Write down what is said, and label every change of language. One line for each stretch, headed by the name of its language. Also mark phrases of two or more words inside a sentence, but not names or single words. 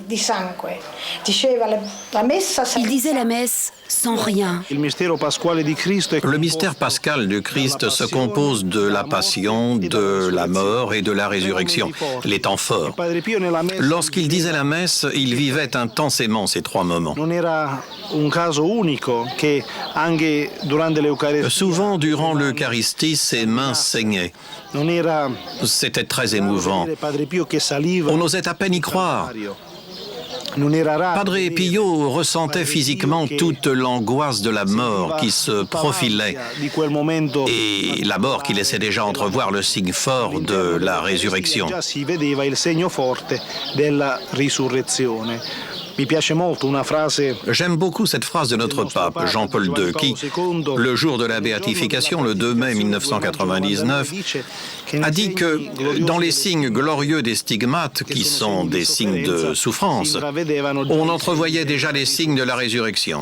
French: Il disait la messe sans rien. Le mystère pascal du Christ se compose de la passion, de la mort et de la résurrection, les temps forts. Lorsqu'il disait la messe, il vivait vivait intensément ces 3 moments.
Italian: Non era un caso unico che anche durante l'Eucaristia.
French: Souvent, durant l'Eucharistie, ses mains saignaient.
Italian: Non era
French: C'était très émouvant.
Italian: Padre Pio che saliva.
French: On osait à peine y croire.
Italian: Non era raro.
French: Padre Pio ressentait physiquement toute l'angoisse de la mort qui se profilait et la mort qui laissait déjà entrevoir le signe fort de la résurrection.
Italian: Già si vedeva il segno forte della risurrezione. Mi piace molto una frase.
French: J'aime beaucoup cette phrase de notre pape, Jean-Paul II, qui, le jour de la béatification, le 2 mai 1999, a dit que dans les signes glorieux des stigmates, qui sont des signes de souffrance, on entrevoyait déjà les signes de la résurrection.